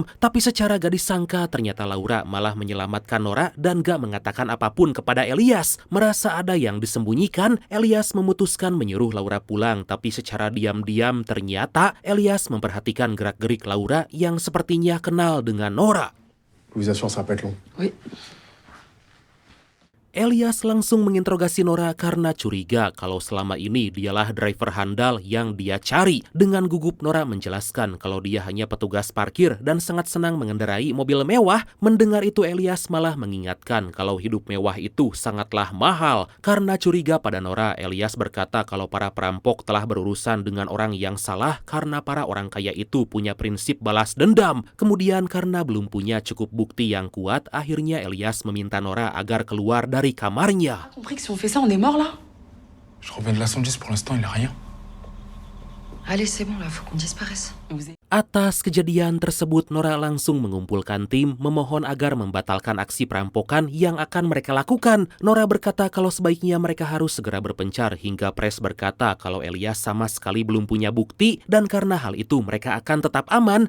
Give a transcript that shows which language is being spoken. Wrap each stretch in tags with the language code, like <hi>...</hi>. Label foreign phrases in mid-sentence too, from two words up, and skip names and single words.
<id>Tapi secara gak disangka ternyata Laura malah menyelamatkan Nora dan gak mengatakan apapun kepada Elias. Merasa ada yang disembunyikan, Elias memutuskan menyuruh Laura pulang. Tapi secara diam-diam ternyata Elias memperhatikan gerak-gerik Laura yang sepertinya kenal dengan Nora.</id> <fr>Je vous assure, ça va pas être long. Oui.</fr> <id>Elias langsung menginterogasi Nora karena curiga kalau selama ini dialah driver handal yang dia cari. Dengan gugup Nora menjelaskan kalau dia hanya petugas parkir dan sangat senang mengendarai mobil mewah. Mendengar itu Elias malah mengingatkan kalau hidup mewah itu sangatlah mahal. Karena curiga pada Nora, Elias berkata kalau para perampok telah berurusan dengan orang yang salah karena para orang kaya itu punya prinsip balas dendam. Kemudian karena belum punya cukup bukti yang kuat, akhirnya Elias meminta Nora agar keluar dari kamarnya.</id> <fr>Compris que si on fait ça, on est mort là? Je reviens de la 110, pour l'instant, il a rien. Allez, c'est bon là, faut qu'on disparaisse.</fr> <id>Atas kejadian tersebut, Nora langsung mengumpulkan tim memohon agar membatalkan aksi perampokan yang akan mereka lakukan. Nora berkata kalau sebaiknya mereka harus segera berpencar hingga pres berkata kalau Elias sama sekali belum punya bukti dan karena hal itu mereka akan tetap aman.</id>